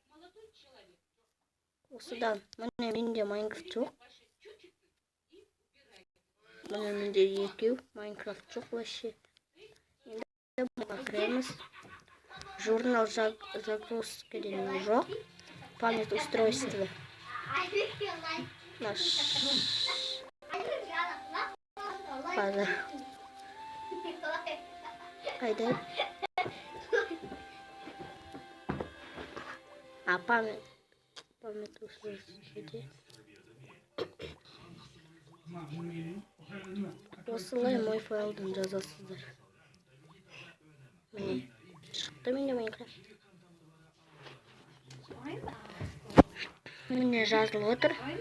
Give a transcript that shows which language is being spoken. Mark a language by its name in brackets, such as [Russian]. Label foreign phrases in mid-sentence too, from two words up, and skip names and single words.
[Kazakh] Осыдан міне менде Майнкрафт жоқ. Міне менде екеу Майнкрафт жоқ вообще. Енді бұға кіреміз. [Russian] Журнал загрузки [Kazakh] деген жоқ. [Russian] Память устройства. Наш база. Қайда? А память устройства. [Kazakh] Осылай мой файлдан жазасыздар. Міне шықты менде Майнкрафт. Міне жазылып отыр.